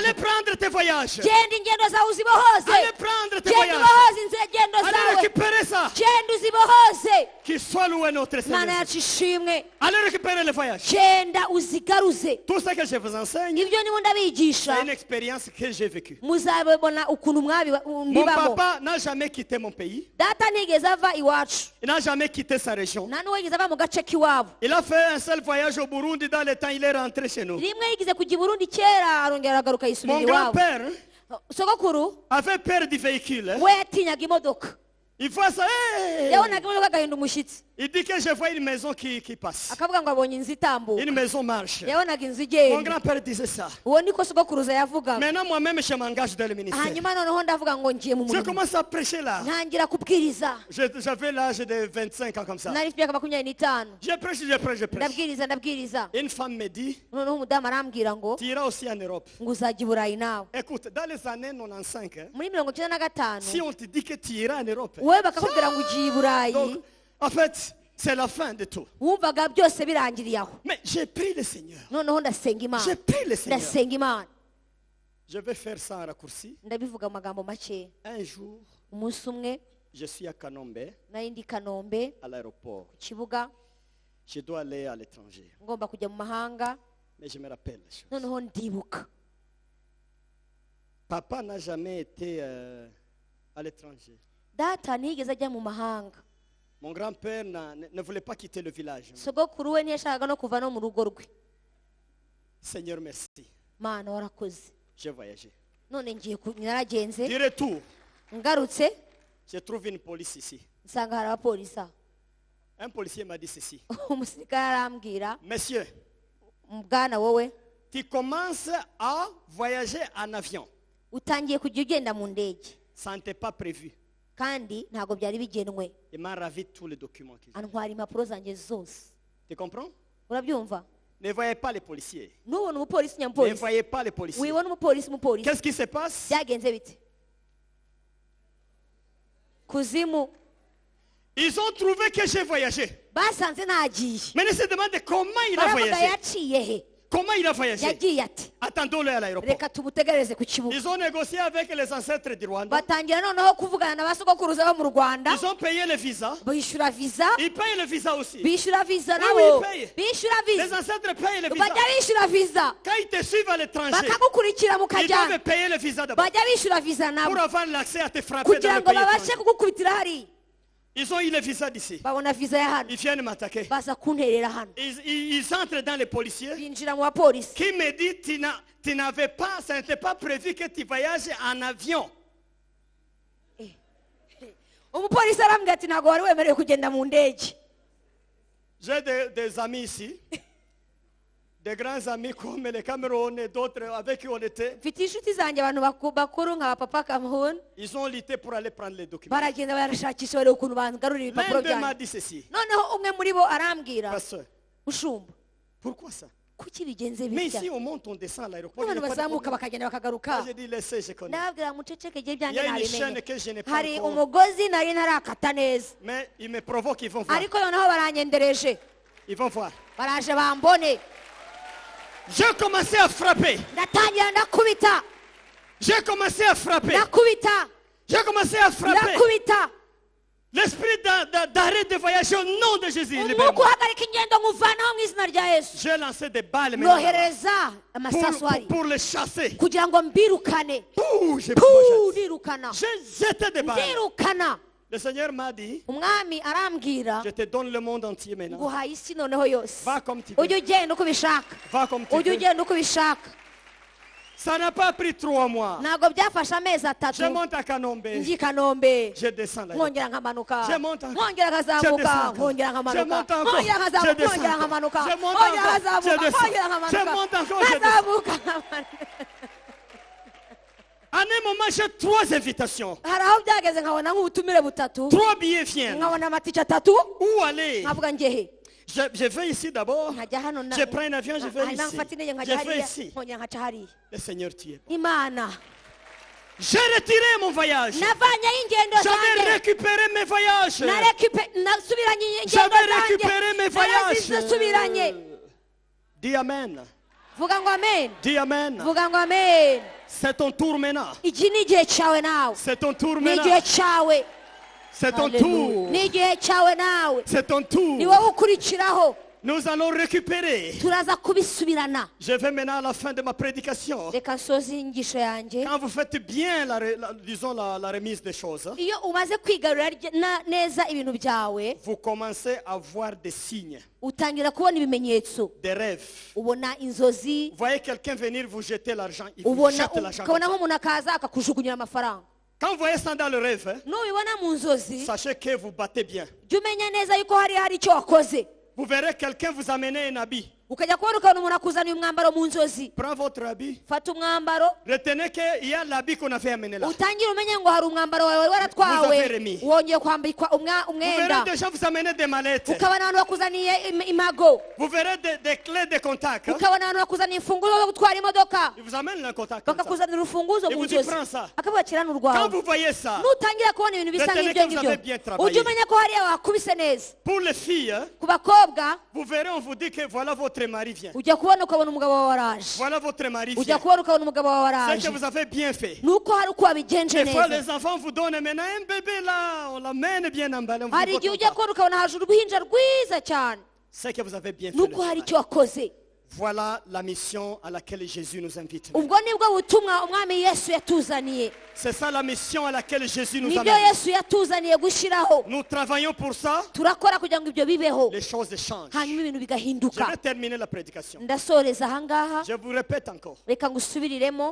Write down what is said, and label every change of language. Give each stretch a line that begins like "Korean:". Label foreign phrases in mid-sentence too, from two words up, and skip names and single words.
French: Allez prendre tes voyages.
Kinyarwanda: Genda ingendo zawe uzibohoze,
French: Allez prendre tes
Kinyarwanda: genda
French: voyages.
Kinyarwanda: ubohoze ingendo
French: Allez
Kinyarwanda: zawe,
French: récupérer ça.
Kinyarwanda: genda uzibohoze.
French: Qu'il soit loué notre
Kinyarwanda: Mana
French: Seigneur.
Kinyarwanda: yacu ishimwe,
French: Allez récupérer les voyages.
Kinyarwanda: genda uzigaruze.
French: Tout ce que je vous enseigne,
Kinyarwanda: Ibyo nibo ndabigisha,
French: c'est une expérience que j'ai vécue.
Kinyarwanda: muzabona ukuntu
French: Mon
Kinyarwanda: mbibamo.
French: papa n'a jamais quitté mon pays.
Kinyarwanda: Data ntigeze ava iwacu,
French: Il n'a jamais quitté sa région.
Kinyarwanda: nta n'uwigeze ava mu gace k'iwabo.
French: Il a fait un seul voyage au Burundi dans le temps il est rentré chez nous.
Kinyarwanda: Rimwe yigeze kujya i Burundi kera arongera aragaruka yisubira
French: Mon
Kinyarwanda: iwabo.
French: grand-père
Kinyarwanda: Sogokuru
French: avait peur du véhicule.
Kinyarwanda: we yatinyaga imodoka,
French: Il voit ça. Hey!
Kinyarwanda: yabonaga imodoka agahinda umushyitsi,
French: Il dit que je vois une maison qui passe.
Kinyarwanda: akavuga ngo abonye inzu itambuka,
French: Une maison marche.
Kinyarwanda: yabonaga inzu
French: Mon
Kinyarwanda: igenda.
French: grand-père disait ça.
Kinyarwanda: Uwo niko sogokuruza yavugaga.
French: Maintenant, moi-même, je m'engage dans le ministère.
Kinyarwanda: Hanyuma noneho ndavuga ngo ngiye mu
French: Je
Kinyarwanda: murimo,
French: commence à prêcher là.
Kinyarwanda: ntangira kubwiriza.
French: J'avais l'âge de 25 ans comme ça.
Kinyarwanda: Nari mfite imyaka 25,
French: Je prêche, je prêche, je prêche.
Kinyarwanda: ndabwiriza.
French: Une femme me dit,
Kinyarwanda: Noneho umudamu arambwira ngo
French: tu iras aussi en Europe.
Kinyarwanda: ngo uzajya i Burayi nawe.
French: Écoute, dans les années 95, hein,
Kinyarwanda: Muri 95
French: si on te dit que tu iras en Europe,
Kinyarwanda: wowe bakakubwira ngo ugiye i Burayi,
French: donc, en fait, c'est la fin de tout.
Kinyarwanda: wumvaga byose birangiriye aho.
French: Mais j'ai pris le Seigneur.
Kinyarwanda: Noneho ndasenga
French: J'ai
Kinyarwanda: Imana,
French: pris le Seigneur.
Kinyarwanda: ndasenga Imana.
French: Je vais faire ça en raccourci.
Kinyarwanda: Ndabivuga mu magambo make.
French: Un jour,
Kinyarwanda: Umunsi umwe
French: je suis à Kanombe,
Kinyarwanda: nari ndi i Kanombe
French: à l'aéroport.
Kinyarwanda: ku kibuga,
French: Je dois aller à l'étranger.
Kinyarwanda: ngomba kujya mu mahanga.
French: Mais je me rappelle les choses.
Kinyarwanda: Noneho ndibuka
French: Papa n'a jamais été à l'étranger.
Kinyarwanda: data ntiyigeze ajya mu mahanga.
French: Mon grand-père ne voulait pas quitter le village.
Kinyarwanda: Sogokuru we ntiyashakaga no kuva no mu rugo rwe.
French: Seigneur, merci.
Kinyarwanda: Mana warakoze.
French: J'ai voyagé.
Kinyarwanda: None naragenze,
French: Du retour,
Kinyarwanda: ngarutse
French: je trouve une police ici.
Kinyarwanda: nsanga hari abapolisi aho.
French: Un policier m'a dit ceci.
Kinyarwanda: Umusirikare arambwira,
French: Monsieur,
Kinyarwanda: bwana wowe
French: tu commences à voyager en avion.
Kinyarwanda: utangiye kujya ugenda mu ndege
French: Ça n'était pas prévu.
Kinyarwanda: kandi ntabwo byari bigenwe.
French: Il m'a ravi tous les documents.
Kinyarwanda: Antwara impapuro zanjye zose.
French: Tu comprends?
Kinyarwanda: Urabyumva?
French: Ne voyez pas les policiers.
Kinyarwanda: Nubona umupolisi
French: Ne
Kinyarwanda: nyampolisi,
French: voyez pas les policiers.
Kinyarwanda: wibona umupolisi
French: Qu'est-ce qui se passe?
Kinyarwanda: byagenze bite? Kuzimu
French: Ils ont trouvé que j'ai voyagé.
Kinyarwanda: basanze nagiye,
French: Mais ils se demandent comment il a
Kinyarwanda: baravuga
French: voyagé.
Kinyarwanda: yaciye he.
French: Comment il a voyagé?
Kinyarwanda: Yagiye ati
French: Attendons-le à l'aéroport.
Kinyarwanda: reka tumutegereze ku kibuga.
French: Ils ont négocié avec les ancêtres du Rwanda.
Kinyarwanda: Batangira noneho kuvugana na basogokuruza bo mu Rwanda,
French: Ils ont payé le visa.
Kinyarwanda: bishyura visa,
French: Ils payent le visa aussi.
Kinyarwanda: bishyura visa
French: Oui,
Kinyarwanda: nabo,
French: oui, paye.
Kinyarwanda: bishyura
French: Les
Kinyarwanda: visa,
French: ancêtres payent le visa.
Kinyarwanda: bajya bishyura visa,
French: Quand ils te suivent à l'étranger,
Kinyarwanda: bakagukurikira
French: ils
Kinyarwanda: mukajyana,
French: doivent payer le visa d'abord
Kinyarwanda: bajya bishyura visa nabo
French: pour avoir l'accès à te frapper dans
Kinyarwanda: kugira
French: le
Kinyarwanda: ngo
French: pays
Kinyarwanda: babashe
French: étranger.
Kinyarwanda: kugukubitira hariya.
French: Ils ont eu le visa d'ici.
Kinyarwanda: Babona visa ya hano,
French: Ils viennent m'attaquer.
Kinyarwanda: baza kunterera hano,
French: Ils entrent dans les policiers
Kinyarwanda: binjira mu bapolisi.
French: qui me dit tu n'avais pas, ça n'était pas prévu que tu voyages en avion.
Kinyarwanda: Umupolisi arambwira ati ntabwo wari wemerewe kugenda mu ndege.
French: J'ai des amis ici, des grands amis comme les Cameroun et d'autres avec qui on était.
Kinyarwanda: Mfite inshuti zanjye abantu bakuru nka papa Cameroun,
French: Ils ont lutté pour aller prendre les documents.
Kinyarwanda: baragenda barashakisha bareba ukuntu bangarurira ibipapuro
French: L'un d'eux m'a
Kinyarwanda: byanjye.
French: dit ceci.
Kinyarwanda: Noneho umwe muri bo arambwira,
French: Pasteur,
Kinyarwanda: mushumba
French: pourquoi ça?
Kinyarwanda: kuki bigenze
French: Mais
Kinyarwanda: bitya?
French: ici on monte, on descend à l'aéroport. il y a
Kinyarwanda: Abantu
French: pas de
Kinyarwanda: bazamuka
French: problème.
Kinyarwanda: bakagenda bakagaruka.
French: Moi, j'ai dit laissez, je connais.
Kinyarwanda: Ndababwira muceceke igihe
French: Il
Kinyarwanda: byanjye
French: y a une
Kinyarwanda: nabimenye.
French: chaîne que je n'ai pas
Kinyarwanda: Hari
French: encore.
Kinyarwanda: umugozi nari ntarakata neza,
French: Mais ils me provoquent, ils vont voir.
Kinyarwanda: ariko noneho baranyendereje,
French: Ils vont voir.
Kinyarwanda: baraje bambone.
French: J'ai commencé à frapper.
Kinyarwanda: Ndatangira ndakubita,
French: J'ai commencé à frapper.
Kinyarwanda: ndakubita,
French: J'ai commencé à frapper.
Kinyarwanda: ndakubita.
French: L'esprit d'arrêt de voyage au nom de Jésus.
Kinyarwanda: Umwuka
French: libère-moi.
Kinyarwanda: uhagarika ingendo nkuvanaho mu izina rya Yesu.
French: J'ai lancé des balles maintenant
Kinyarwanda: Nohereza amasasu hari
French: pour les chasser.
Kinyarwanda: kugira ngo mbirukane. Pouh,
French: j'ai
Kinyarwanda: Ndirukana,
French: jeté des balles.
Kinyarwanda: ndirukana.
French: Le Seigneur m'a dit,
Kinyarwanda: Umwami arambwira,
French: je te donne le monde entier maintenant.
Kinyarwanda: nguhaye isi noneho yose,
French: Va comme tu veux.
Kinyarwanda: ujye ugenda uko ubishaka,
French: Va comme tu
Kinyarwanda: ujye
French: veux.
Kinyarwanda: ugenda uko ubishaka.
French: Ça n'a pas pris 3 mois.
Kinyarwanda: Ntabwo byafashe amezi atatu.
French: Je monte à Kanombe.
Kinyarwanda: Ngiye i Kanombe,
French: Je descends là.
Kinyarwanda: nkongera nkamanuka,
French: Je monte encore.
Kinyarwanda: nkongera
French: Je
Kinyarwanda: nkazamuka,
French: descends encore.
Kinyarwanda: nkongera
French: Je
Kinyarwanda: nkamanuka,
French: monte encore.
Kinyarwanda: nkongera
French: Je
Kinyarwanda: nkazamuka,
French: descends
Kinyarwanda: nkongera
French: encore.
Kinyarwanda: nkamanuka,
French: Je monte
Kinyarwanda: nkongera
French: encore.
Kinyarwanda: nkazamuka,
French: Je descends.
Kinyarwanda: nkongera
French: Je
Kinyarwanda: nkamanuka,
French: monte encore. Je descends.
Kinyarwanda: nkazamuka, nkamanuka.
French: En un moment, j'ai 3 invitations.
Kinyarwanda: Hari aho byageze nkabona nk'ubutumire butatu,
French: 3 billets viennent.
Kinyarwanda: nkabona amatike atatu,
French: Où aller?
Kinyarwanda: nkavuga njye he.
French: Je vais ici d'abord.
Kinyarwanda: nkajya hano
French: Je prends un avion, je vais
Kinyarwanda: hanyuma
French: ici.
Kinyarwanda: mfata indege
French: Je
Kinyarwanda: nkajya
French: vais
Kinyarwanda: hariya
French: ici.
Kinyarwanda: nkongera nkaca hariya.
French: Le Seigneur tu es.
Kinyarwanda: Imana
French: J'ai retiré mon voyage.
Kinyarwanda: navanyeho ingendo
French: J'avais
Kinyarwanda: zanjye
French: récupéré mes voyages.
Kinyarwanda: nasubiranye ingendo
French: J'avais récupéré mes
Kinyarwanda: zanjye
French: voyages.
Kinyarwanda: narazisubiranye.
French: Dis Amen.
Kinyarwanda: vuga ngo amen,
French: Dis Amen.
Kinyarwanda: vuga ngo amen.
French: C'est ton tour maintenant.
Kinyarwanda: iki ni igihe cyawe nawe,
French: C'est ton tour
Kinyarwanda: ni igihe
French: maintenant.
Kinyarwanda: cyawe,
French: C'est ton tour.
Kinyarwanda: ni igihe cyawe nawe,
French: C'est ton
Kinyarwanda: ni
French: tour.
Kinyarwanda: wowe ukurikiraho.
French: Nous allons récupérer.
Kinyarwanda: turaza kubisubirana.
French: Je vais maintenant à la fin de ma prédication.
Kinyarwanda: reka nsoze inyigisho yanjye.
French: Quand vous faites bien disons la remise des choses,
Kinyarwanda: iyo umaze kwigarurira neza ibintu byawe,
French: vous commencez à voir des signes,
Kinyarwanda: utangira kubona ibimenyetso,
French: des rêves.
Kinyarwanda: ubona inzozi,
French: Vous voyez quelqu'un venir vous jeter l'argent, il vous jette l'argent.
Kinyarwanda: ukabona nk'umuntu akaza akakujugunyira amafaranga.
French: Quand vous voyez ça dans le rêve,
Kinyarwanda: nubibona mu nzozi,
French: sachez que vous battez bien.
Kinyarwanda: jya umenya neza yuko hari icyo wakoze.
French: Vous verrez quelqu'un vous amener un habit.
Kinyarwanda: ukajya kubona ukabona umuntu akuzaniye umwambaro mu nzozi.
French: Prends votre habit.
Kinyarwanda: fata umwambaro,
French: Retenez qu'il y a l'habit qu'on avait amené là.
Kinyarwanda: utangire umenye ngo hari umwambaro wawe
French: Vous
Kinyarwanda: waratwawe,
French: avez remis.
Kinyarwanda: wongeye kwambikwa
French: Vous verrez
Kinyarwanda: umwenda.
French: des gens vous amener des mallettes.
Kinyarwanda: ukabona abantu bakuzaniye imago,
French: Vous verrez des clés de contact.
Kinyarwanda: ukabona abantu bakuzaniye imfunguzo zo gutwara imodoka,
French: Ils vous amènent le contact comme ça.
Kinyarwanda: bakakuzanira urufunguzo
French: Et
Kinyarwanda: mu
French: vous
Kinyarwanda: nzozi,
French: dites, prends ça.
Kinyarwanda: akavuga kirana
French: Quand
Kinyarwanda: urwawe.
French: vous voyez ça,
Kinyarwanda: nutangira kubona ibintu bisa
French: Retenez
Kinyarwanda: nk'ibyo
French: que vous avez
Kinyarwanda: ngibyo,
French: bien travaillé.
Kinyarwanda: ujye umenya ko hariya wakubise neza.
French: pour les filles,
Kinyarwanda: ku bakobwa
French: vous verrez, on vous dit que voilà votre mari vient.
Kinyarwanda: ujya kubona ukabona umugabo wawe waraje,
French: Voilà votre mari
Kinyarwanda: ujya
French: vient.
Kinyarwanda: kubona ukabona umugabo wawe
French: C'est
Kinyarwanda: waraje.
French: que vous avez bien fait.
Kinyarwanda: nuko hari uko wabigenje
French: Des fois,
Kinyarwanda: neza.
French: les enfants vous donnent maintenant un bébé là, on l'amène bien emballé. On vous
Kinyarwanda: hari
French: dit
Kinyarwanda: igihe
French: pas
Kinyarwanda: ujya
French: content.
Kinyarwanda: kubona ukabona haje uruhinja rwiza cyane,
French: C'est que vous avez bien fait.
Kinyarwanda: nuko
French: le
Kinyarwanda: hari
French: travail.
Kinyarwanda: icyo wakoze.
French: Voilà la mission à laquelle Jésus nous invite.
Kinyarwanda: ubwo nibwo butumwa umwami yesu yatuzaniye,
French: C'est ça la mission à laquelle Jésus nous
Kinyarwanda: nibyo
French: amène.
Kinyarwanda: yesu yatuzaniye gushyiraho.
French: Nous travaillons pour ça,
Kinyarwanda: turakora kugira ngo ibyo bibeho,
French: les choses changent.
Kinyarwanda: hanyuma ibintu
French: Je
Kinyarwanda: bigahinduka.
French: vais terminer la prédication.
Kinyarwanda: ndasoreza ahangaha,
French: Je vous répète encore,
Kinyarwanda: reka ngusubiriremo.